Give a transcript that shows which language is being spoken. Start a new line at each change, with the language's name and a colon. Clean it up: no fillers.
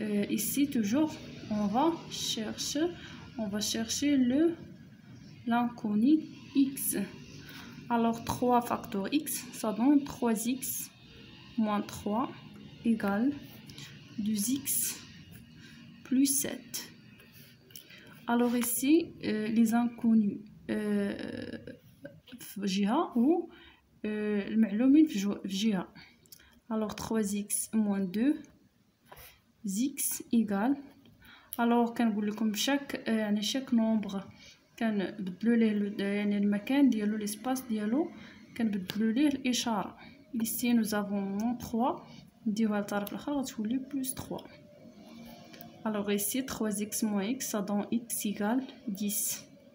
French: ici toujours on va chercher l'inconnu x. alors 3 facteur x ça donne 3x moins 3 égale 2x plus 7. alors ici les inconnus
Arabic: في جهة و المعلومين في جهة.
French: alors 3x moins 2 x égale alors
Arabic: كنقول لكم
French: chaque nombre
Arabic: كنبدلوا ليه يعني المكان ديالو ليسباس ديالو كنبدلوا ليه الاشاره.
French: ici nous avons moins 3
Arabic: نديوها للطرف الاخر غتولي
French: plus 3. alors ici 3x moins x ça donne x égale 10.